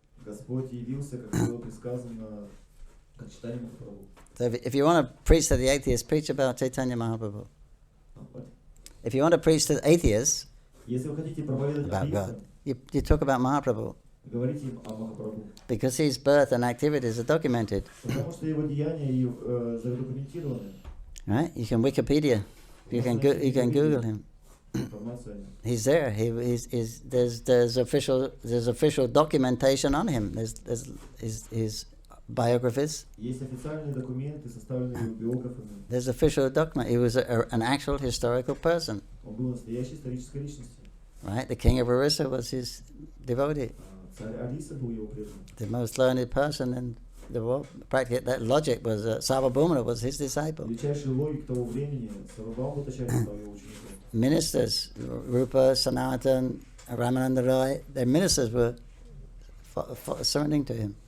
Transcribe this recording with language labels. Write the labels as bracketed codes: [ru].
[ru] Господь явился, как было предсказано, как читали Махапрабху. [en] So if you want to preach to the atheists, preach about Chaitanya Mahaprabhu. If you want to preach to the atheists [ru] Если вы хотите проповедовать [en] about God, [ru] атеистам, [en] you talk about Mahaprabhu. [ru] говорите им о Махапрабху. [en] Because his birth and activities are documented. [ru] Потому что его деяния и задокументированы. [en] Right? You can Wikipedia. You can Google him. [ru] Информация о нем. [en] He's there. There's official documentation on him. There's his biographies. [ru] Есть официальные документы, составленные биографами. [en] There's official document. He was an actual historical person. [ru] Он был настоящей исторической личностью. [en] Right? The king of Orissa was his devotee. [ru] Царь Ариса был его преданным. [en] The most learned person in the world. Practically, that logic was Sarvabhaumana was his disciple. [ru] Величайший логик того времени, Сарвабхаума Тачарья стал его учеником. [en] Ministers, Rupa, Sanatan, Ramananda Roy, their ministers were surrendering to him.